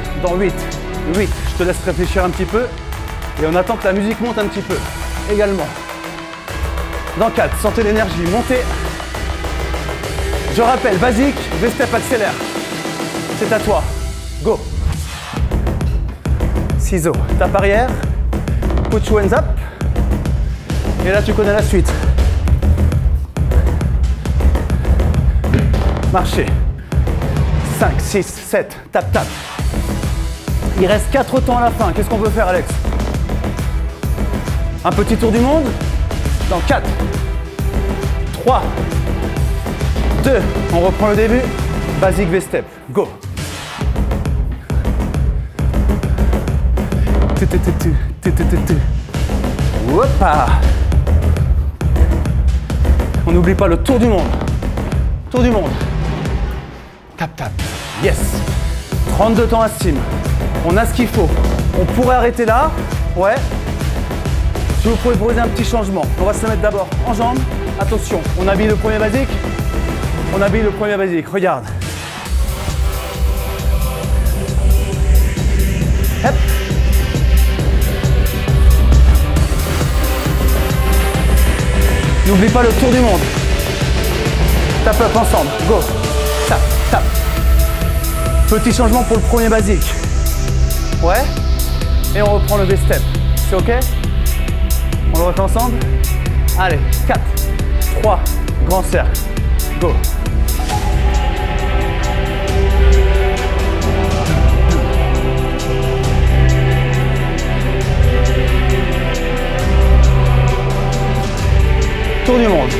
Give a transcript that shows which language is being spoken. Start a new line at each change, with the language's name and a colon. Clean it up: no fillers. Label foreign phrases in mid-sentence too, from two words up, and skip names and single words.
French: Dans 8, je te laisse réfléchir un petit peu. Et on attend que la musique monte un petit peu. Également. Dans 4, sentez l'énergie monter. Je rappelle, basique, V-step accélère. C'est à toi. Go. Ciseaux, tape arrière.
English: Put your hands up.
French: Et là, tu connais la suite. Marcher. 5, 6, 7, tap, tap. Il reste 4 temps à la fin. Qu'est-ce qu'on peut faire, Alex? Un petit tour du monde. Dans 4, 3, 2, on reprend le début. Basique V-step. Go. Hoppa. On n'oublie pas le tour du monde. Tour du monde. Tap, tap. Yes. 32 temps à steam. On a ce qu'il faut. On pourrait arrêter là. Ouais. Je vais vous proposer un petit changement. On va se mettre d'abord en jambes. Attention, on habille le premier basique. On habille le premier basique. Regarde. Hop. N'oublie pas le tour du monde. Tap up ensemble. Go. Tap, tap. Petit changement pour le premier basique. Ouais. Et on reprend le V-step. C'est OK? On le refait ensemble? Allez, 4, 3, grand cercle. Go. Tour du monde.